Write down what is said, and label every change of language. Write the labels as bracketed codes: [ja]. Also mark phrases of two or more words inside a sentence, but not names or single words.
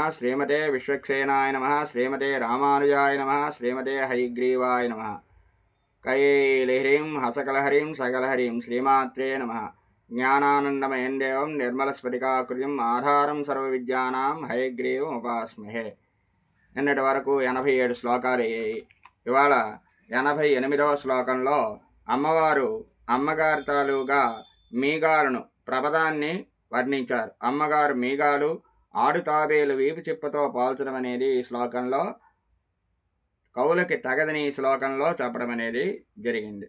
[sa] श्रीमते विश्वक्सेनाय नमः। श्रीमते रामानुजाय नमः। श्रीमते हयग्रीवाय नमः। कैलहरीं हसकलहरीं सकलहरीं श्रीमात्रे नमः। ज्ञानानन्दमयं देवं निर्मलस्फटिकाकृतिम् आधारं सर्वविद्यानां हयग्रीवमुपास्महे. [te] నిన్నటి వరకు 87 శ్లోకాలు అయ్యాయి. ఇవాళ 88వ శ్లోకంలో అమ్మవారు అమ్మగారి తాలూగా మీగాలను ప్రపదాన్ని వర్ణించారు. అమ్మగారు మీగాలు ఆడు తాబేలు వీపు చిప్పతో పోల్చడం అనేది ఈ శ్లోకంలో కవులకి తగదని ఈ శ్లోకంలో చెప్పడం అనేది జరిగింది.